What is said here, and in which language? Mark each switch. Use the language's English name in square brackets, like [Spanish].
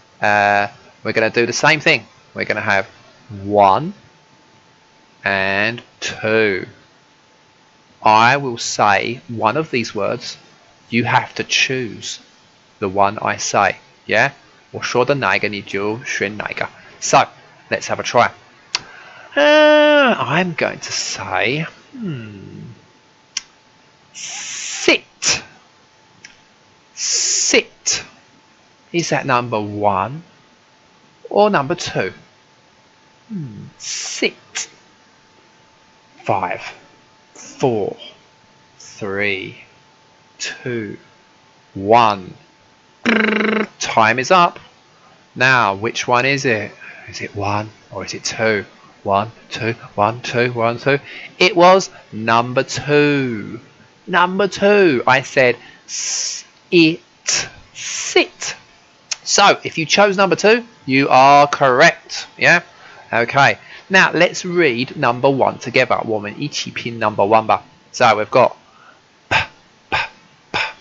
[English] We're going to do the same thing. We're going to have 1 and 2. I will say one of these words. You have to choose the one I say. Yeah? [Chinese] 我说的哪一个你就选哪一个. [English] So, let's have a try. I'm going to say sit. Sit. Is that number 1 or number 2? Sit. 5, 4, 3, 2, 1. Time is up. Now, which one is it? Is it 1 or is it 2? 1, 2, 1, 2, 1, 2. It was number 2. Number 2. I said it. Sit. So, if you chose number 2, you are correct. Yeah? Okay. Now, let's read number 1 together. [Chinese] 我们一起拼 number 1 吧. [English] So, we've got p, p, p.